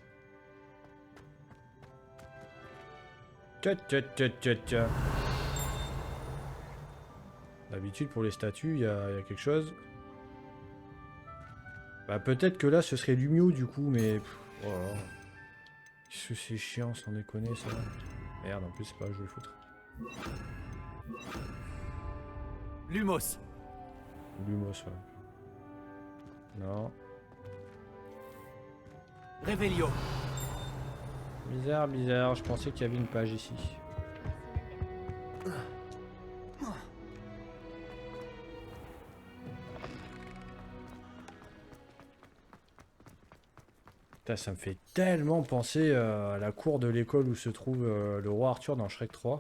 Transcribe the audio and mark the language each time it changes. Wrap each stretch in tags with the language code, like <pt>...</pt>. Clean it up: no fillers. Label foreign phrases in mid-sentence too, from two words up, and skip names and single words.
<fr>Tcha tcha tcha tcha tcha. D'habitude, pour les statues, il y a quelque chose. Bah, peut-être que là, ce serait Lumio, du coup, mais... Oh là là. Qu'est-ce que c'est chiant, sans déconner, ça. Merde, en plus, c'est pas là que je vais le foutre. Lumos! Lumos, ouais. Non. Revelio! Bizarre, bizarre. Je pensais qu'il y avait une page ici. Putain, ça me fait tellement penser à la cour de l'école où se trouve le roi Arthur dans Shrek 3.</fr>